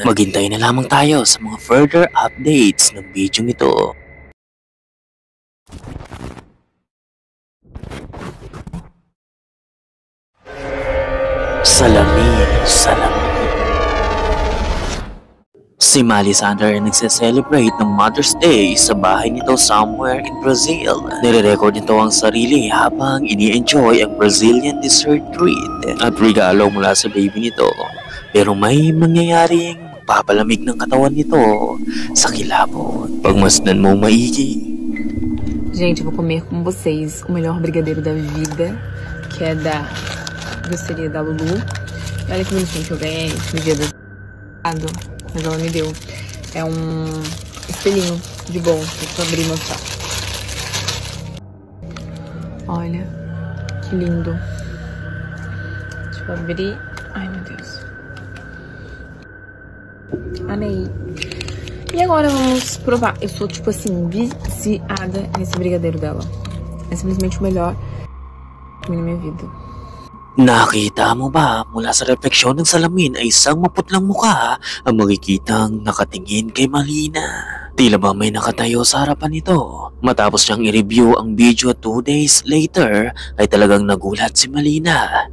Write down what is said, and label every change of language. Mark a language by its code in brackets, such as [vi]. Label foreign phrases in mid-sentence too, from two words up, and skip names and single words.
[tl] Maghintay na lamang tayo sa mga [en] further updates [tl] ng video nito. Salamin, salamin. Si Miley Sander ay nagse-celebrate ng Mother's Day sa bahay nito [en] somewhere in Brazil. [tl] Nire-record nito ang sarili habang ini-enjoy ang [en] Brazilian dessert treat [tl] at regalo mula sa baby nito. Pero may mangyayaring papalamig ng katawan nito sa kilabot. Pagmasdan mo maigi. [pt] Gente, eu vou comer com vocês o melhor brigadeiro da vida, que é da doceria da Lulu. E olha que bonitinho que eu ganhei no dia do mas ela me deu. É um espelhinho de bom. Deixa eu abrir e mostrar. Olha, que lindo. Deixa eu abrir. Ai, meu Deus. Amei. E agora vamos provar. Eu sou, tipo assim, viciada nesse brigadeiro dela. É simplesmente o melhor na minha vida. [tl] Nakita mo ba mula sa refleksyon ng salamin ay isang maputlang mukha ang makikitang nakatingin kay Malina? Tila ba may nakatayo sa harapan nito? Matapos niyang i-review ang video [en] 2 days later [tl] ay talagang nagulat si Malina.